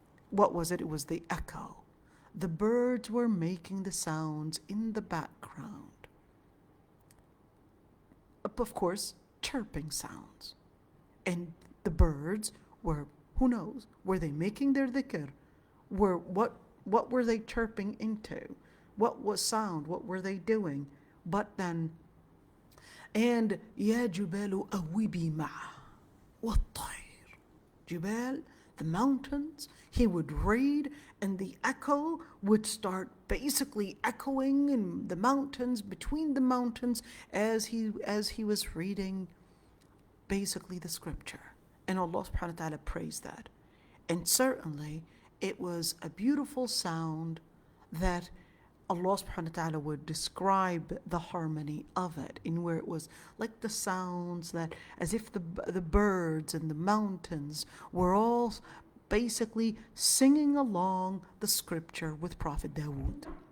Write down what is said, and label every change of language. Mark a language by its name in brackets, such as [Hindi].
[English] What was it? It was the echo. The birds were making the sounds in the background. Of course, chirping sounds. And the birds were, who knows, were they making their dhikr? What were they chirping into? What was sound? What were they doing? But then, and [Arabic] يا جبال أوبي معه والطير. Jibal, [English] the mountains. He would read, and the echo would start basically echoing in the mountains, between the mountains, as he was reading basically the scripture. And Allah subhanahu wa ta'ala praised that. And certainly it was a beautiful sound that Allah subhanahu wa ta'ala would describe the harmony of it, in where it was like the sounds that, as if the birds and the mountains were all basically singing along the scripture with Prophet Dawood.